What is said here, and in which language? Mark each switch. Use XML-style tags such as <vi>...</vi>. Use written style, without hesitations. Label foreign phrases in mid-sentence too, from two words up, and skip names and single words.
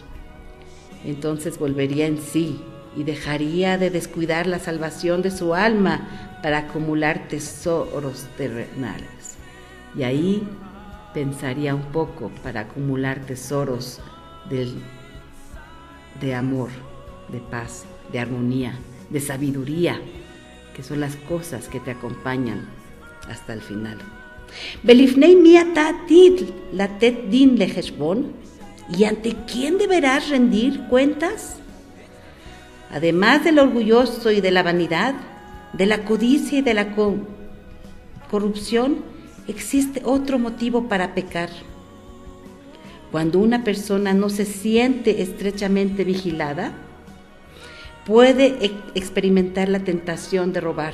<es>Entonces volvería en sí y dejaría de descuidar la salvación de su alma para acumular tesoros terrenales. Y ahí pensaría un poco para acumular tesoros de amor, de paz, de armonía, de sabiduría, que son las cosas que te acompañan hasta el final.</es> <he>ולפני מי אתה עתיד לתת דין וחשבון,</he> <es>¿y ante quién deberás rendir cuentas? Además del orgulloso y de la vanidad, de la codicia y de la corrupción, existe otro motivo para pecar. Cuando una persona no se siente estrechamente vigilada, puede experimentar la tentación de robar.</es>